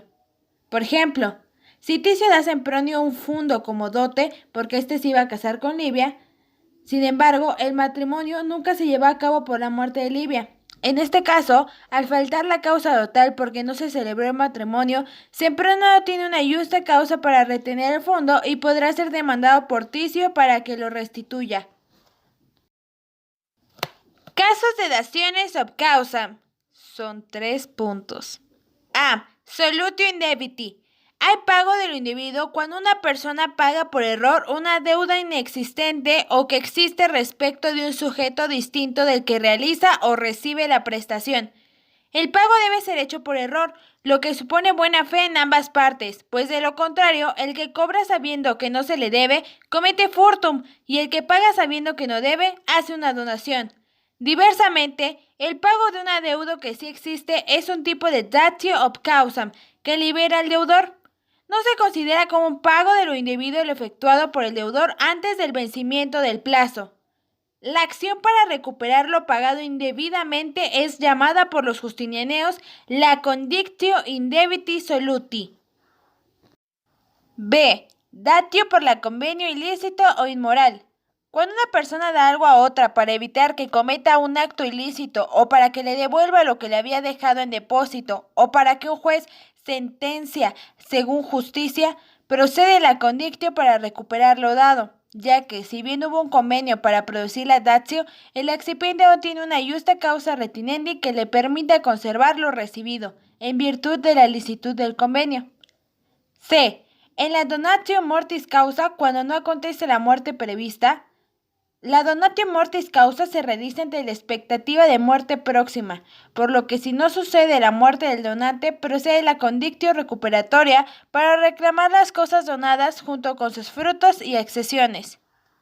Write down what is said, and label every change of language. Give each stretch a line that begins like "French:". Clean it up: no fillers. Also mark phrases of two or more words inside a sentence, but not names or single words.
Spanish: Por ejemplo, si Ticio da a Sempronio un fundo como dote, porque éste se iba a casar con Livia, sin embargo, el matrimonio nunca se llevó a cabo por la muerte de Livia. En este caso, al faltar la causa total porque no se celebró el matrimonio, Sempronio no tiene una justa causa para retener el fondo y podrá ser demandado por Ticio para que lo restituya. Casos de daciones
Latin: ob causam.
Spanish: Son 3 puntos. A.
Latin: Solutio indebiti.
Spanish: Hay pago de lo indebido cuando una persona paga por error una deuda inexistente o que existe respecto de un sujeto distinto del que realiza o recibe la prestación. El pago debe ser hecho por error, lo que supone buena fe en ambas partes, pues de lo contrario, el que cobra sabiendo que no se le debe, comete furtum, y el que paga sabiendo que no debe, hace una donación. Diversamente, el pago de un adeudo que sí existe es un tipo de
Latin: datio ob causam,
Spanish: que libera al deudor. No se considera como un pago de lo indebido lo efectuado por el deudor antes del vencimiento del plazo. La acción para recuperar lo pagado indebidamente es llamada por los justinianeos la
Latin: condictio indebiti soluti.
Spanish: B. Datio por la convenio ilícito o inmoral. Cuando una persona da algo a otra para evitar que cometa un acto ilícito o para que le devuelva lo que le había dejado en depósito o para que un juez sentencia según justicia, procede la condictio para recuperar lo dado, ya que si bien hubo un convenio para producir la datio, el excipiente no tiene una justa
Latin: causa retinendi
Spanish: que le permita conservar lo recibido, en virtud de la licitud del convenio. C. En la
Latin: donatio mortis causa,
Spanish: cuando no acontece la muerte prevista, la
Latin: donatio mortis causa
Spanish: se realiza ante la expectativa de muerte próxima, por lo que si no sucede la muerte del donante, procede la condictio recuperatoria para reclamar las cosas donadas junto con sus frutos y accesiones.